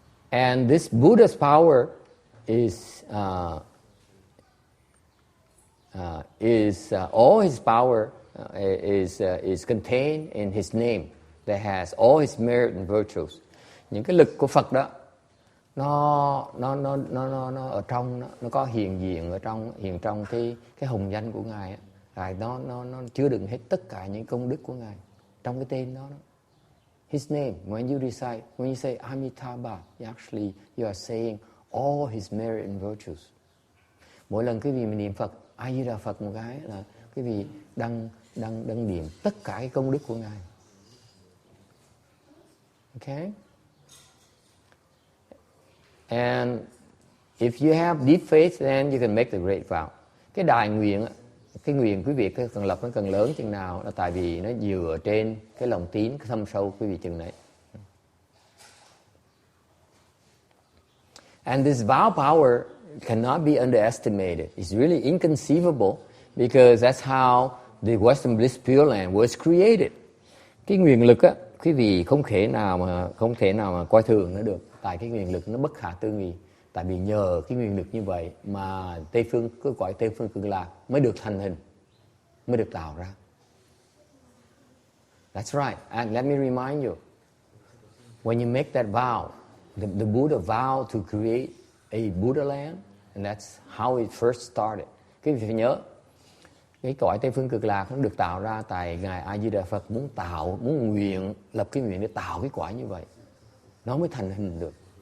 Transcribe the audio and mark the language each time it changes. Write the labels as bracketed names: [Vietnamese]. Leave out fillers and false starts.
[English] And this Buddha's power is all his power is contained in his name that has all his merit and virtues. [Vietnamese] Những cái lực của Phật đó nó ở trong nó có hiện diện ở trong cái hồng danh của ngài, rồi nó chứa đựng hết tất cả những công đức của ngài trong cái tên đó. [English] His name, when you say Amitabha, actually you are saying all his merit and virtues. [Vietnamese] Mỗi lần quý vị mình niệm Phật, A Di Đà Phật một cái là quý vị đang niệm tất cả cái công đức của ngài. [English] Okay? And if you have deep faith, then you can make the great vow. [Vietnamese] Cái đại nguyện, cái nguyện quý vị cần lập nó cần lớn chừng nào là tại vì nó dựa trên cái lòng tín, cái thâm sâu quý vị chừng đấy. [English] And this vow power cannot be underestimated. It's really inconceivable because that's how the Western Bliss Pureland was created. [Vietnamese] Cái nguyện lực á, quý vị không thể nào mà coi thường nó được. Tại cái nguyện lực nó bất khả tư nghị. Tại vì nhờ cái nguyện lực như vậy mà cái cõi Tây phương Cực Lạc mới được thành hình, mới được tạo ra. [English] That's right. And let me remind you, when you make that vow, the Buddha vowed to create a Buddhaland, and that's how it first started. [Vietnamese] Quý vị phải nhớ, cái cõi Tây phương Cực Lạc nó được tạo ra tại ngài A Di Đà Phật muốn nguyện lập cái nguyện để tạo cái cõi như vậy, nó mới thành hình được.